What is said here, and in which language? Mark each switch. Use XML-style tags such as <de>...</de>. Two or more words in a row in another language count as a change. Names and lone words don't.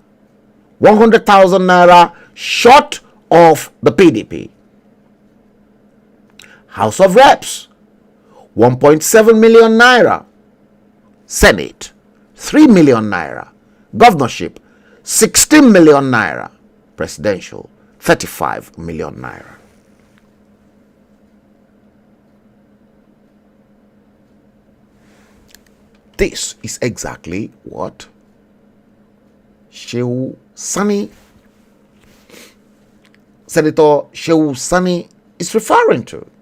<en>100,000 naira short of the PDP. House of Reps, 1.7 million naira. Senate, 3 million naira. Governorship, 16 million naira. Presidential, 35 million naira. This is exactly what Senator Shehu Sani is referring to.</en>